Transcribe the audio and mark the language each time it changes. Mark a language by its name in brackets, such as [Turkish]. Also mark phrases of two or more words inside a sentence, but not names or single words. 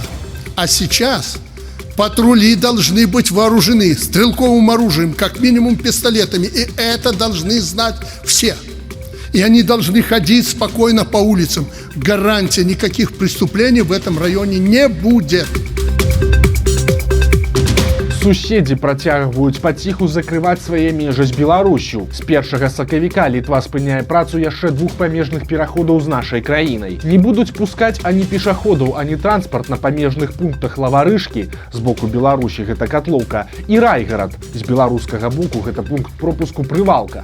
[Russian] А сейчас патрули должны быть вооружены стрелковым оружием, как минимум пистолетами. И это должны знать все. И они должны ходить спокойно по улицам. Гарантия, никаких преступлений в этом районе не будет. [Belarusian] Суседзі працягваюць паціху закрываць свае межы з Беларусю. З 1 сакавіка Літва спыняе працу яшчэ 2 памежных пераходаў з нашай краінай. Не будуць пускаць ані пешаходаў, ані транспарт на памежных пунктах Лаварышкі, з боку Беларусі гэта Катлоўка, і Райгарад, з беларускага боку гэта пункт пропуску Прывалка.